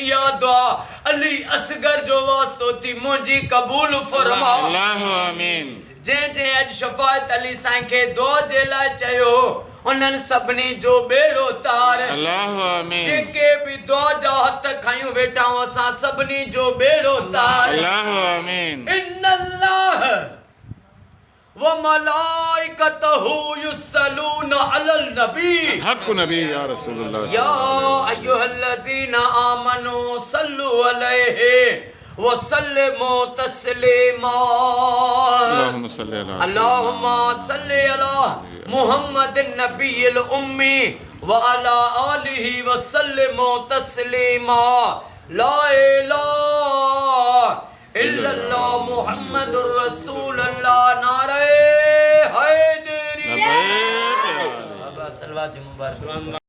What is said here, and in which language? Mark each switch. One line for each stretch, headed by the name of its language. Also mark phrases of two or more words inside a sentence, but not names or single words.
Sindhi: इहा दुआ अली असगर जो वास्तो थी मुंहिंजी कबूल फरमा।
Arabic: الله آمين.
Sindhi: जंहिं अॼु शफ़ायत अली साईं खे दुआ जे लाइ चयो उन्हनि सभिनी जो बेड़ो तार।
Arabic: الله آمين.
Sindhi: जेके भी दुआ जा हथ खयूं वेठा आहियूं असां सभिनी जो बेड़ो तार।
Arabic: الله آمين. إن الله وملائكته يصلون على النبي حق نبي يا رسول الله يا أيها الذين آمنوا صلوا عليه وسلموا تسليما. اللهم صل على محمد النبي الأمي وعلى آله وسلموا تسليما. لا إله إلا الله محمد رسول الله.
Urdu: نعرۂ حیدری.
Arabic: लबैक।
Sindhi: बाबा सलवात मुबारक।